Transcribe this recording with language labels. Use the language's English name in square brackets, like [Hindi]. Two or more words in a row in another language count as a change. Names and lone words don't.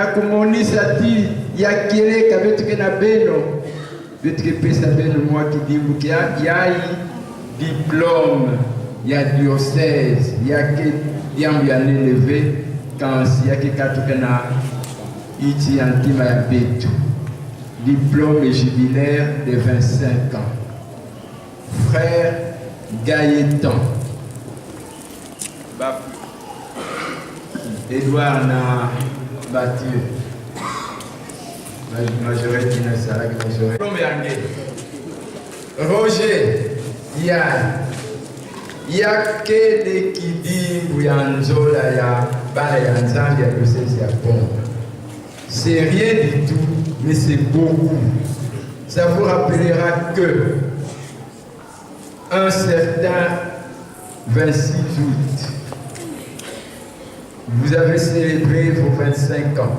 [Kongo] kumonisa ti ya keleka bituke na beno bituke pesa beno mwa kidimbu kia yai diplôme ya diocese yake yambu ya neleve kansi yake katuke na iti antima ya beto [French] diplôme jubilaire de 25 ans frère Gaëtan. [Kongo] Edouard na Mathieu. Majorité na Sarah majorité. Roger, Yann. Yakele kidimbu ya nzola ya bana ya nzambi ya diocèse ya Congo. [French] C'est rien du tout, mais c'est beaucoup. Ça vous rappellera que un certain 26 août, vous avez célébré vos 25 ans.